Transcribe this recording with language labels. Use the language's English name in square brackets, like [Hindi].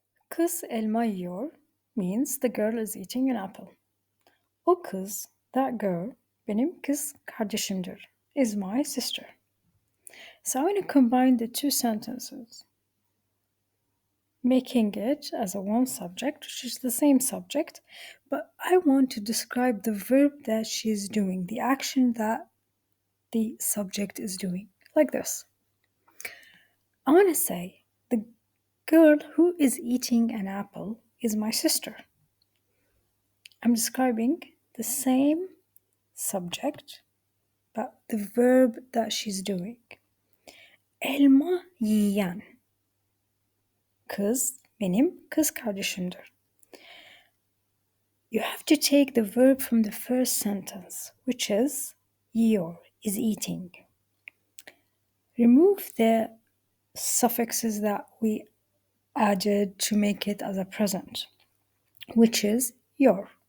[Turkish] Kız elma yiyor [English] means the girl is eating an apple. [Turkish] O kız, [English] that girl, [Turkish] benim kız kardeşimdir, [English] is my sister. So I'm going to combine the two sentences, making it as a one subject, which is the same subject, but I want to describe the verb that she's doing, the action that the subject is doing, like this. I want to say, the girl who is eating an apple is my sister. I'm describing the same subject, but the verb that she's doing. [Turkish] Elma yiyen. Kız benim kız kardeşimdir. [English] You have to take the verb from the first sentence, which is yiyor, is eating. Remove the suffixes that we added to make it as a present, which is yor.